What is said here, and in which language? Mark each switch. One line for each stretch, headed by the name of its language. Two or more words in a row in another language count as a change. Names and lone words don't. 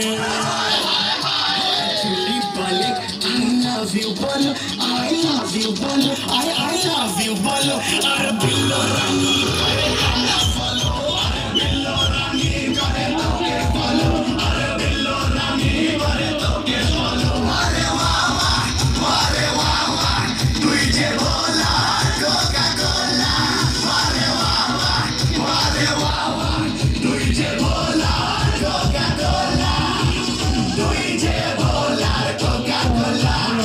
Hindi: झूली बोले
English: I love you
Hindi: बोलो
English: I love
Hindi: you बोलो अरे बिल्लो रानी करे खाना follow अरे बिल्लो रानी करे तोके follow अरे बिल्लो रानी करे तोके follow अरे वाह वाह तुझे बोला कोका कोला अरे वाह तुझे बोला कोका कोला तुझे बोला कोका कोला